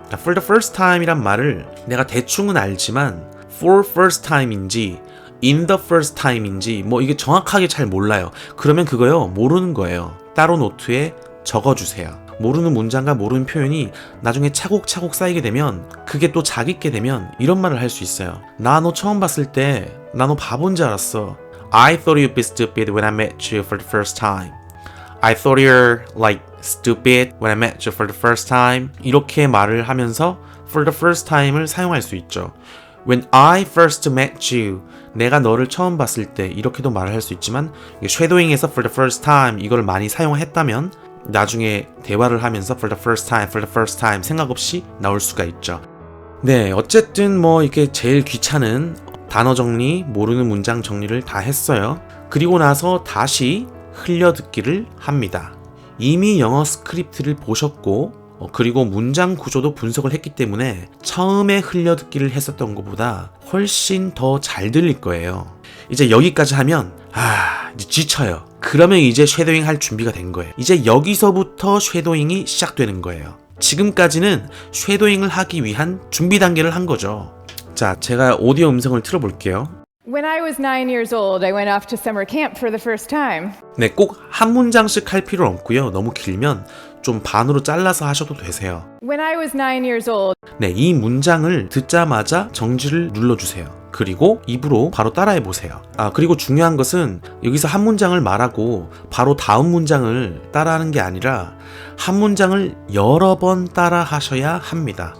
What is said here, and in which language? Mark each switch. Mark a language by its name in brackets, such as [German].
[English] for the first time [Korean] 이란 말을 내가 대충은 알지만 [English] for first time [Korean] 인지 [English] in the first time [Korean] 인지 뭐 이게 정확하게 잘 몰라요. 그러면 그거요, 모르는 거예요. 따로 노트에 적어주세요. 모르는 문장과 모르는 표현이 나중에 차곡차곡 쌓이게 되면 그게 또 자기게 되면 이런 말을 할 수 있어요. 나 너 처음 봤을 때 나 너 바본 줄 알았어. [English] I thought you'd be stupid when I met you for the first time. I thought you're like stupid when I met you for the first time. [Korean] 이렇게 말을 하면서 for the first time을 사용할 수 있죠. [English] When I first met you, [Korean] 내가 너를 처음 봤을 때 이렇게도 말을 할 수 있지만 쉐도잉에서 [English] for the first time [Korean] 이걸 많이 사용했다면 나중에 대화를 하면서 for the first time 생각 없이 나올 수가 있죠. 네, 어쨌든 뭐 이게 제일 귀찮은 단어 정리, 모르는 문장 정리를 다 했어요. 그리고 나서 다시 흘려듣기를 합니다. 이미 영어 스크립트를 보셨고 그리고 문장 구조도 분석을 했기 때문에 처음에 흘려듣기를 했었던 것보다 훨씬 더 잘 들릴 거예요. 이제 여기까지 하면 이제 지쳐요. 그러면 이제 쉐도잉 할 준비가 된 거예요. 이제 여기서부터 쉐도잉이 시작되는 거예요. 지금까지는 쉐도잉을 하기 위한 준비 단계를 한 거죠. 자, 제가 오디오 음성을 틀어볼게요. [English] When I was 9 years old, I went off to summer camp for the first time. [Korean] 네, 꼭 한 문장씩 할 필요는 없고요. 너무 길면 좀 반으로 잘라서 하셔도 되세요. [English] When I was 9 years old. [Korean] 네, 이 문장을 듣자마자 정지를 눌러주세요. 그리고 입으로 바로 따라해 보세요. 그리고 중요한 것은 여기서 한 문장을 말하고 바로 다음 문장을 따라하는 게 아니라 한 문장을 여러 번 따라 하셔야 합니다.